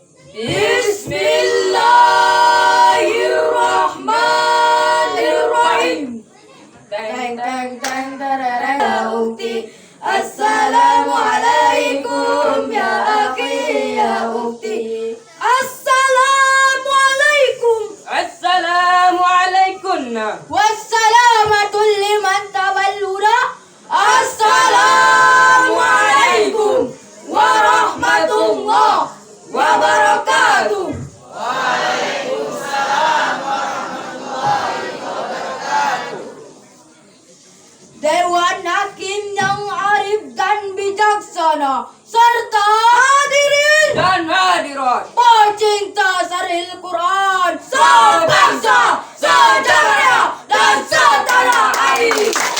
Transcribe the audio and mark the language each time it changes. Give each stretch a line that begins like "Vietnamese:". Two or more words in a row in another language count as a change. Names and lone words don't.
Arabic: بسم الله الرحمن الرحيم. Teng teng teng terereng ukti. السلام عليكم يا أخي يا أختي. السلام عليكم. السلام عليكم. والسلام عليكم لمن تبلرا. السلام عليكم ورحمة الله وبركاته.
Indonesian: Dewan Hakim yang arif dan bijaksana serta hadirin Dan hadirat. pecinta Saril Quran sebangsa, sedaerah dan setanah air.